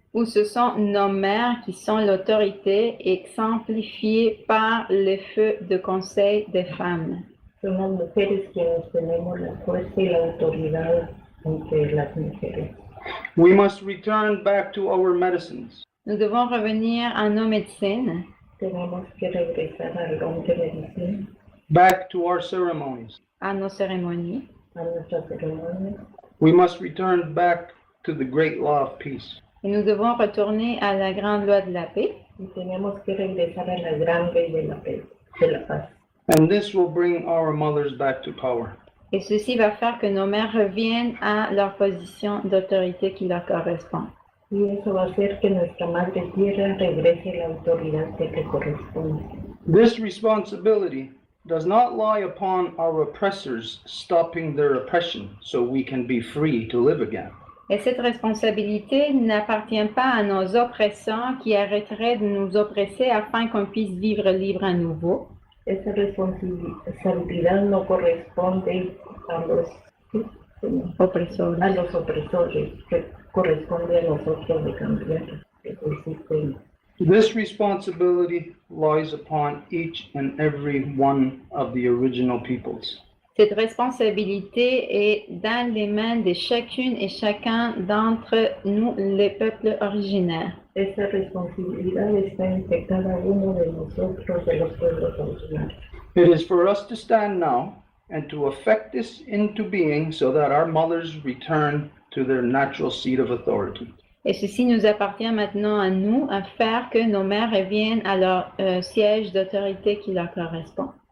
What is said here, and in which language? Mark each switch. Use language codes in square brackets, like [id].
[fr] Où ce sont nos mères qui sont l'autorité exemplifiée par les feux de conseil des femmes. [es] Son las mujeres quienes tenemos la fuerza y la autoridad entre las mujeres. [en] We must return back to our medicines. [fr] Nous devons revenir à nos médecines, [es] Tenemos que regresar al don de medicina, [en] back to our ceremonies. [fr] à nos cérémonies. [es] a nuestras ceremonias. [en] We must return back to the great law of peace. [fr] Et nous devons retourner à la grande loi de la paix. [es] Y tenemos que regresar a la gran ley de la paz. [en] And this will bring our mothers back to power. [fr] Et ceci va faire que nos mères reviennent à leur position d'autorité qui leur correspond. [es] Y eso va a hacer que nuestra Madre Tierra regrese a la autoridad que le corresponde. [en] This responsibility does not lie upon our oppressors stopping their oppression so we can be free to live again. [fr] Et cette responsabilité n'appartient pas à nos oppresseurs qui arrêteraient de nous oppresser afin qu'on puisse vivre libre à nouveau. [es] Esa responsabilidad no corresponde a los Opresores. opresores, que corresponde a nosotros de cambiar el sistema. [en] This responsibility lies upon each and every one of the original peoples. [fr] Cette responsabilité est dans les mains de chacune et chacun d'entre nous, les peuples originaires. [es] Esa responsabilidad está en cada uno de nosotros, de los pueblos originarios. [en] It is for us to stand now and to effect this into being so that our mothers return to their natural seat of authority. [fr] Et ceci nous appartient maintenant à nous, à faire que nos mères reviennent à leur siège d'autorité qui leur correspond.